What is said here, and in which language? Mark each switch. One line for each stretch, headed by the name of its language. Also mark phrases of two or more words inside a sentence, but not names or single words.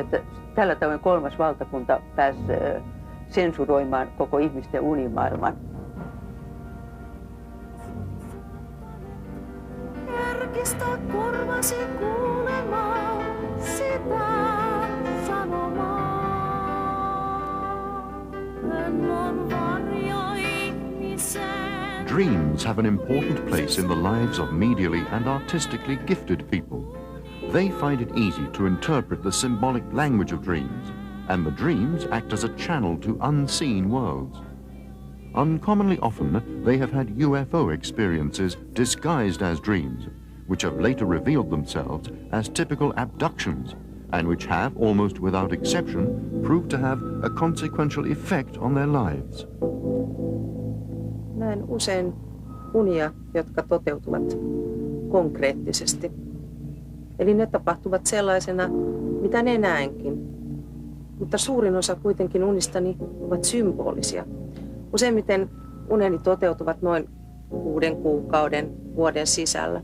Finnish: Että tällä tavoin 3. valtakunta pääsi sensuroimaan koko ihmisten unimaailman. Herkistä korvasi kuulemaan sitä sanomaa.
English: Dreams have an important place in the lives of medially and artistically gifted people. They find it easy to interpret the symbolic language of dreams, and the dreams act as a channel to unseen worlds. Uncommonly often, they have had UFO experiences disguised as dreams, which have later revealed themselves as typical abductions, and which have, almost without exception, proved to have a consequential effect on their lives.
Finnish: Näen usein unia, jotka toteutuvat konkreettisesti. Eli ne tapahtuvat sellaisena, mitä ne näenkin. Mutta suurin osa kuitenkin unistani ovat symbolisia. Useimmiten uneni toteutuvat noin 6 kuukauden, vuoden sisällä.